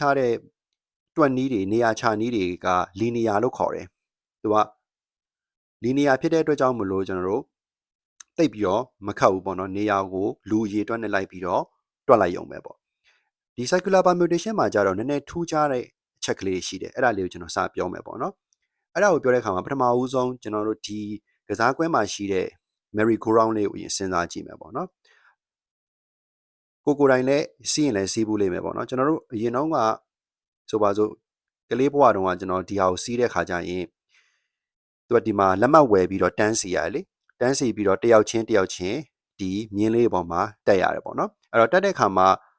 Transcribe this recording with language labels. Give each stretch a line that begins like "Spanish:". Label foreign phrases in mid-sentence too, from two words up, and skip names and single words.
Burmese: ထားတဲ့တွက်နီးတွေနေရာချနီးတွေက linear လို့ခေါ်တယ်သူက linear ဖြစ်တဲ့အတွက်ကြောင့်မလို့ကျွန်တော်တို့တိတ်ပြီးတော့မခတ်ဘူးပေါ့နော်နေရာကိုလူအရေအတွက်နဲ့လိုက်ပြီးတော့တွက်လိုက်ရုံပဲပေါ့ဒီ
English: circular permutation
Burmese: မှာကြတော့နည်းနည်းထူးခြားတဲ့အချက်ကလေးရှိတယ်အဲ့ဒါလေးကိုကျွန်တော်စပြောမယ်ပေါ့နော်အဲ့ဒါကိုပြောတဲ့အခါမှာပထမဦးဆုံးကျွန်တော်တို့ဒီကစားကွင်းမှာရှိတဲ့
English: merry go round
Burmese: လေးကိုအရင်စဉ်းစားကြည့်မယ်ပေါ့နော် ကိုတိုင်းလည်းစီးရင်လည်းစီးဘူးလိမ့်မယ်ပေါ့နော်ကျွန်တော်တို့အရင်တော့ကဆိုပါစို့ကလေးဘဝတုန်းကကျွန်တော်ဒီဟာကိုစီးတဲ့ခါကျရင်သူကဒီမှာလက်မှတ်ဝယ်ပြီးတော့တန်းစီရတယ်လေတန်းစီပြီးတော့တယောက်ချင်းဒီမြင်းလေးပေါ်မှာတက်ရတယ်ပေါ့နော်အဲ့တော့တက်တဲ့ခါမှာ